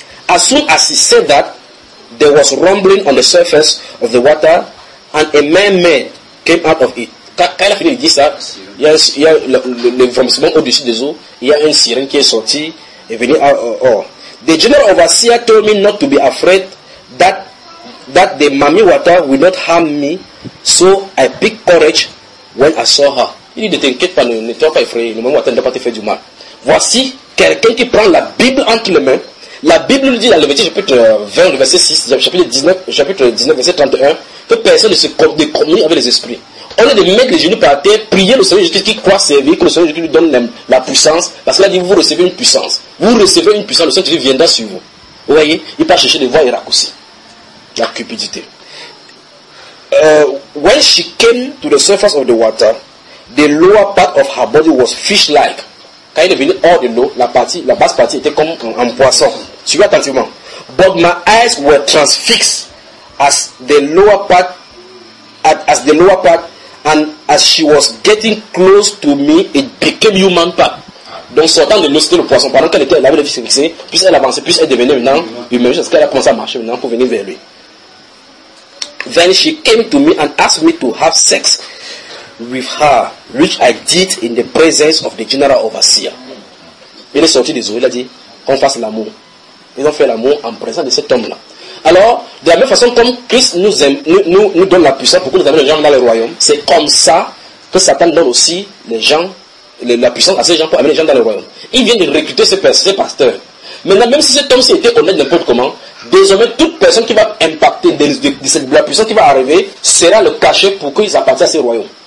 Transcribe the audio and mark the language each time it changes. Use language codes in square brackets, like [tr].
[en] As soon as he said that, there was rumbling on the surface of the water and a mermaid came out of it. [fr] Quand il a fini de dire ça, il y a le vomissement au-dessus des eaux, il y a une sirène qui est sortie et est venue hors. [en] The general overseer told me not to be afraid that the mummy water will not harm me, so I picked courage when I saw her. [fr] Il dit, ne t'inquiète pas, ne sois pas effrayé, le mummy water ne doit pas te faire du mal. Voici quelqu'un qui prend la Bible entre les mains. La Bible nous dit dans Lévitique chapitre 20, verset 6, chapitre 19, verset 31, que personne ne communique avec les esprits. On est de mettre les genoux par terre, prier le Seigneur Jésus qui croit servir, que le Seigneur Jésus lui donne la puissance, parce qu'il a dit, vous recevez une puissance. Vous recevez une puissance, le Seigneur Jésus viendra sur vous. Vous voyez, il part chercher des voies et raccourcis. La cupidité. [en] When she came to the surface of the water, the lower part of her body was fish-like. [fr] Quand elle est venue hors de l'eau, la basse partie était comme un poisson. Suivez attentivement. [en] but my eyes were transfixed as the lower part, as the lower part, and as she was getting close to me, it became human part. [fr] Donc sortant de l'eau, c'était le poisson. Pendant qu'elle était, elle avait les fixes, puis elle avançait, puis elle devenait maintenant humaine jusqu'à ce qu'elle a commencé à marcher maintenant pour venir vers lui. [en] Then she came to me and asked me to have sex with her, which I did in the presence of the general overseer. [fr] Il est sorti des eaux, il a dit qu'on fasse l'amour. Ils ont fait l'amour en présence de cet homme-là. Alors, de la même façon comme Christ nous aime, nous donne la puissance pour que nous amène les gens dans le royaume, c'est comme ça que Satan donne aussi les gens, la puissance à ces gens pour amener les gens dans le royaume. Il vient de recruter ces pasteurs. Maintenant, même si cet homme s'est été honnête n'importe comment, désormais, toute personne qui va impacter de cette la puissance qui va arriver sera le cachet pour qu'ils appartiennent à ces royaumes.